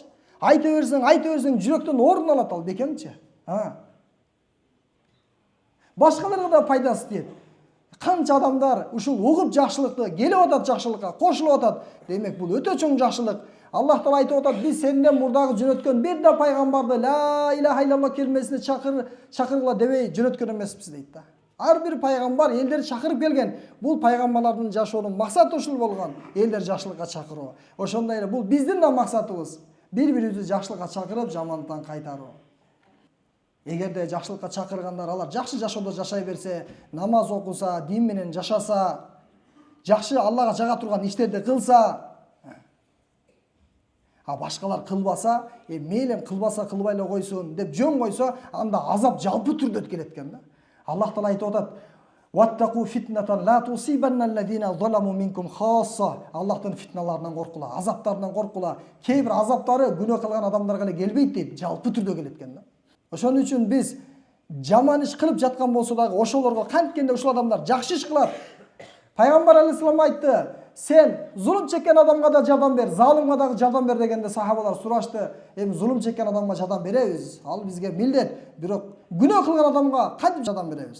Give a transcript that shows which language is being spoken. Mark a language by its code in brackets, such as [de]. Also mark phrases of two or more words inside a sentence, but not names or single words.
[ky] Айта берсең жүрөктөн орун алат ал бекемчи. Башкаларга да пайдасы тиет. Канча адамдар ушул угуп жакшылыкты, келип атат жакшылыкка, кошулуп атат. Демек бул өтө чоң жакшылык. Аллах таала айтып атат, биз сенден мурдагы жөнөткөн бир да пайгамбарды [ar] لا إله إلا الله [ky] келмесине чакыргыла дебей жөнөткөн эмеспиз дейт да. Ар бир пайгамбар элдерди чакырып келген. Бул пайгамбарлардын жашоонун максаты ушул болгон. Элдер жакшылыкка чакыруу. Ошондой эле бул биздин да максатыбыз. Бири-бирибизди жакшылыкка чакырып, жамандыктан кайтаруу. Эгерде жакшылыкка чакыргандар алар жакшы жашоодо жашай берсе, намаз окуса, дин менен жашаса, жакшы Аллага жага турган иштерди кылса, башкалар кылбаса, мейлем кылбаса кылбай эле койсун деп жөн койсо, анда азап жалпы түрдө келет экен да. Аллах таала айтып атат: [ar] "واتقوا فتنة لا تصيبن الذين ظلموا منكم خاصة." [ky] Аллахтын фитналарынан коркула, азаптарынан коркула. Кээ бир азаптары күнөө кылган адамдарга эле келбейт дейт, жалпы түрдө келет экен да. Ошон үчүн биз жаман иш кылып жаткан болсо дагы ошолорго канткенде ушул адамдар жакшы иш кылат. Пайгамбар алейхисалам айтты: "Сен зулум чеккен адамга да жардам бер, залымга дагы жардам бер" дегенде сахабалар сурашты: "Эми зулум чеккен адамга жардам беребиз, ал бизге милдет, бирок күнөө кылган адамга кантип жардам беребиз?